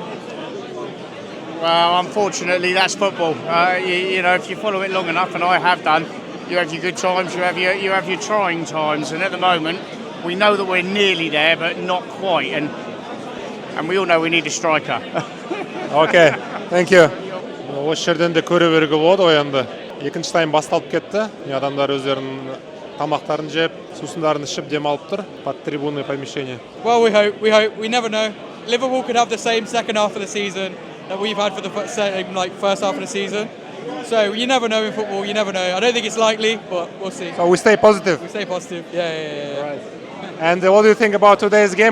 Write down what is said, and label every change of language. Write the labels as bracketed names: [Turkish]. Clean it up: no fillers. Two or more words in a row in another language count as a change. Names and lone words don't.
[English] Well, unfortunately, that's football. You know, if you follow it long enough, and I have done, you have your good times, you have your trying times, and at the moment, we know that we're nearly there, but not quite, and we all know we need a striker. Okay, thank you. [Kazakh] Осы жерден де көре беруге болады ойынды. Екінші тайм басталып кетті. Адамдар өздерінің тамақтарын жеп, сусындарын ішіп демалып тұр. [Russian] Под трибунное помещение. [English] Well, we hope. We never know. Liverpool could have the same second half of the season that we've had for the first half of the season. So you never know in football. You never know. I don't think it's likely, but we'll see. So we stay positive. We stay positive. Yeah. Right. And what do you think about today's game?